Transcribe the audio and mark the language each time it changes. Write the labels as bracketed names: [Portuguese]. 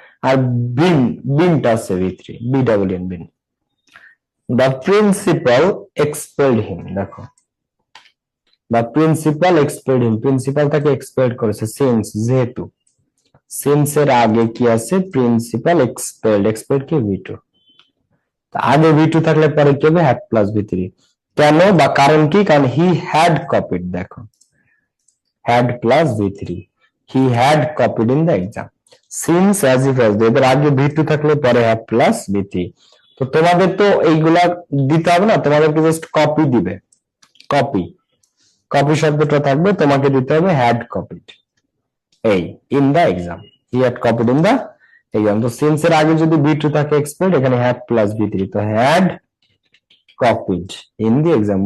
[Bangla] আর বিন, বিনটা আছে ভি3, B double N, bin. [English] the principal expelled him, [Bangla] দেখো the principal expelled him, principal তাকে expelled করেছে, since, যেহেতু। সিন্স এর আগে কি আছে? [English] principal expelled, [Bangla] এক্সপেলড কি ভি2, আগে ভি2 থাকলে পরে কি হবে? Had plus ভি3। কেন বা কারণ কি? [English] কারণ he had copied, দেখো had plus v3, he had copied in the exam. Since, as if, as though, [Bangla] এদের আগে v2 থাকলে পরে [English] had plus v3। [Bangla] তো তোমাদের তো এইগুলা দিতে হবে না, তোমাদেরকে জাস্ট কপি দিবে, কপি, কপি শব্দটা থাকবে, তোমাকে দিতে হবে had copied, এই in the exam, [English] he had copied in the exam। তো since [Bangla] এর আগে যদি [English] v2 থাকে expelled, এখানে had plus v3, তো had copied in the exam।